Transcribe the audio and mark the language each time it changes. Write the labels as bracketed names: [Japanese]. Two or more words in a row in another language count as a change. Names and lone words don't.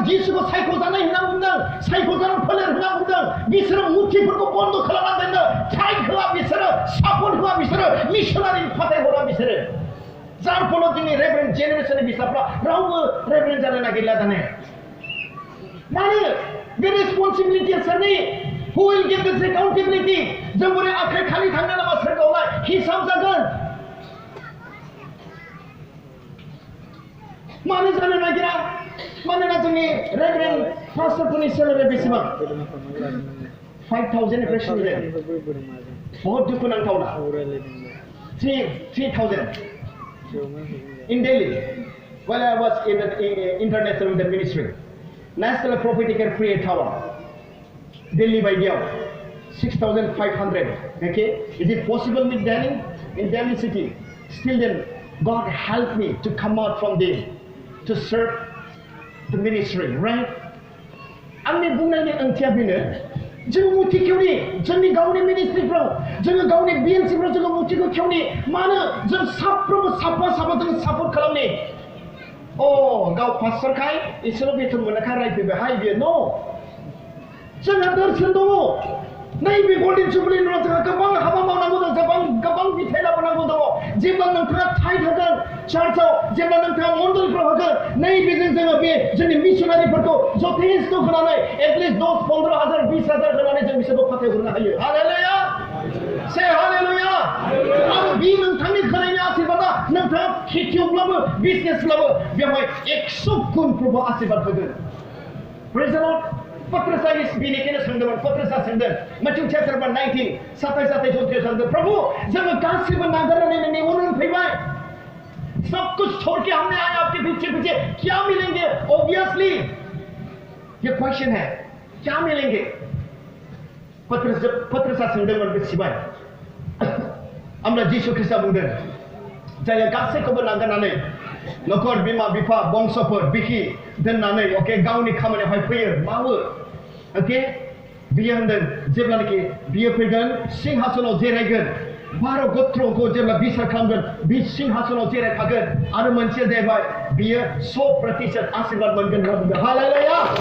[Bodo] जिसुखौ सायख'जानाय होनना बुंदों सायख'जानाय फोलेर होनना बुंदों बिसोरो मुथिफोरखौ बन्द खालामना दोनो टाइट होआ बिसोरो सापर्ट होआ बिसोरो मिशनारि फाथायहरा बिसोरो जार फलाव जोंनि रेभरेन्ड जेनेरेशननि बिसाफ्रा रावबो रेभरेन्ड जानो नागिरला दाने मानो बे रेसपन्सिबिलिटिया सोरनि [English] who will give this accountability [Bodo] जों बोरै आखाइ खालि थांनो नामा सोरगोआवलाय हिसाब जागोन मानो जानो नागिरा मानोना जोंनि रेभरेन्ड पास्टरफोरनि सेलारिया बेसेबां 5,000 निफ्राय शुरु जायो बहुत दुखुनांथावना [English] 3,000 in Delhi while I was in the international with the ministry National Prophetic and Prayer Tower Delhi बायदियाव 6,500 okay is it possible with Delhi in Delhi city still then God helped me to come out from there to serve the ministry, right? [Bodo] आंनि बुंनायनि ओंथिया बेनो जों मुथि खेवनि जोंनि गावनि मिनिस्ट्रिफ्राव जोङो गावनि बिएनसिफ्राव जोङो मुथिखौ खेवनि मानो जों साफ्रोमबो साफा जोङो सापर्ट खालामनि गाव पास्टरखाय इसोरो बेथन मोननायखाय रायफैबाय हाय बियो न' जोंहा दर्शन दङ नैबे गल्डेन जुबलिनि उनाव जोंहा गोबां हाबा मावनांगौ दं गोबां बिथाइ लाबोनांगौ दङ जेब्ला नोंथाङा टाइट होगोन चार्चआव जेब्ला नोंथाङा मण्डलफ्राव होगोन नैबेजों जोङो बे जोंनि मिशनारिफोरखौ जथेस्थ होनानै एटलिस्ट 10-15,000 20,000 होनानै जों बिसोरखौ फाथायहरनो हायो हालेलुया से हालेलुया आरो बे नोंथांनि होनायनि आशीर्बादा नोंथाङा खेथियावब्लाबो बिजनेसब्लाबो बेवहाय 100 गुन प्रभु आशीर्बाद होगोन [English] praise the Lord [Bodo] पत्रसा बेनिखायनो सोंदोंमोन पत्रसा सोंदों मैथ्यू चैप्टर 19 27 सोंदों प्रभु जोङो गासिबो नागारनानै नोंनि उन फैबाय [Hindi] सब कुछ छोड़ के हमने आए आपके पीछे क्या मिलेंगे ऑब्वियसली ये क्वेश्चन है क्या मिलेंगे [Bodo] पत्रसा सोंदोंमोन बेसिबाय आमरा जिसु ख्रीष्टआ बुंदों जाय गासैखौबो नागारनानै नखर बिमा बिफा बंसफोर बिखि दोननानै ओके गावनि खामानियावहाय फैयो मावो ओके बियो होनदों जेब्लानाखि बियो फैगोन सिंहासनाव जिरायगोन 12 गोत्रखौ जेब्ला बिसार खालामगोन बि सिंहासनाव जिरायफागोन आरो मोनसेया जाहैबाय बियो 100% आशीर्बाद मोनगोन होनना बुंदों हालेलुया